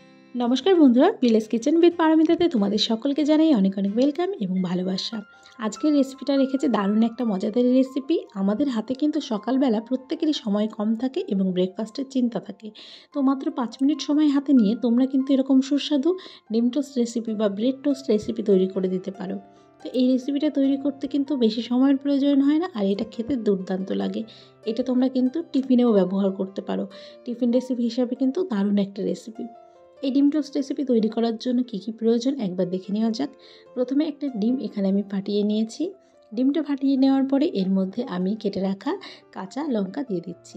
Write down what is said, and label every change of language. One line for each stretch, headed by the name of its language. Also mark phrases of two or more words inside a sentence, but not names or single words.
Bangla: নমস্কার বন্ধুরা ভিলেজ কিচেন উইথ পারমিতাতে তোমাদের সকলকে জানাই অনেক অনেক ওয়েলকাম এবং ভালোবাসা। আজকের রেসিপিটা রেখেছি দারুণ একটা মজাদার রেসিপি। আমাদের হাতে কিন্তু সকালবেলা প্রত্যেকেরই সময় কম থাকে এবং ব্রেকফাস্টের চিন্তা থাকে, তো মাত্র 5 মিনিট সময় হাতে নিয়ে তোমরা কিন্তু এরকম সুস্বাদু ডিম
English: toast recipe
Bangla: বা
English: bread toast recipe
Bangla: তৈরি করে দিতে পারো। तो এই রেসিপিটা তৈরি করতে কিন্তু বেশি সময়ের প্রয়োজন হয় না, আর এটা খেতে দুর্দান্ত লাগে। এটা তোমরা কিন্তু টিফিনেও ব্যবহার করতে পারো।
English: টিফিন রেসিপি
Bangla: হিসাবে কিন্তু দারুণ একটা রেসিপি। এই ডিম
English: টোস্ট রেসিপি
Bangla: তৈরি করার জন্য কী কী প্রয়োজন একবার দেখে নেওয়া যাক। প্রথমে একটা ডিম এখানে আমি ফাটিয়ে নিয়েছি। ডিমটা ফাটিয়ে নেওয়ার পরে এর মধ্যে আমি কেটে রাখা কাঁচা লঙ্কা দিয়ে দিচ্ছি।